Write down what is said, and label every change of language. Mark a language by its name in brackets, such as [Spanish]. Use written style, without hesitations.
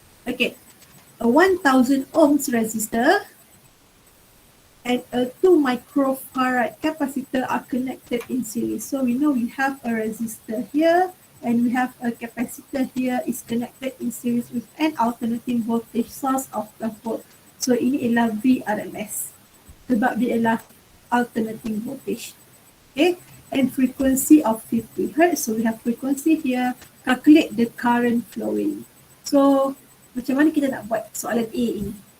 [English] Okay, a 1000 ohms resistor and a 2 microfarad capacitor are connected in series. So we know we have a resistor here and we have a capacitor here is connected in series with an alternating voltage source of 12 volt. [Malay] So ini ialah VRMS sebab dia ialah alternating voltage. [English] Okay, and frequency of 50 Hz. So we have frequency here. Calculate the current flowing. [Malay] So macam mana kita nak buat soalan A ini?